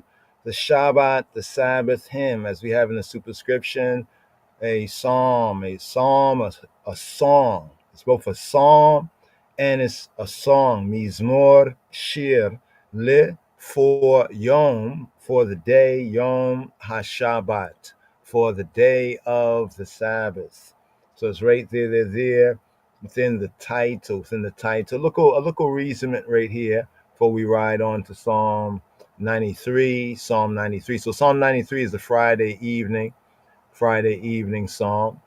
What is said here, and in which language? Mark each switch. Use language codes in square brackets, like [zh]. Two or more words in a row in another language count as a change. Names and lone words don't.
[en] The Shabbat, the Sabbath hymn, as we have in the superscription, a psalm, a song. It's both a psalm and it's a song. [he] Mizmor Shir Le [en] for Yom, for the day, [he] Yom HaShabbat, [en] for the day of the Sabbath. So it's right there. Within the title. A local reasoning right here before we ride on to Psalm 93. So Psalm 93 is the Friday evening psalm.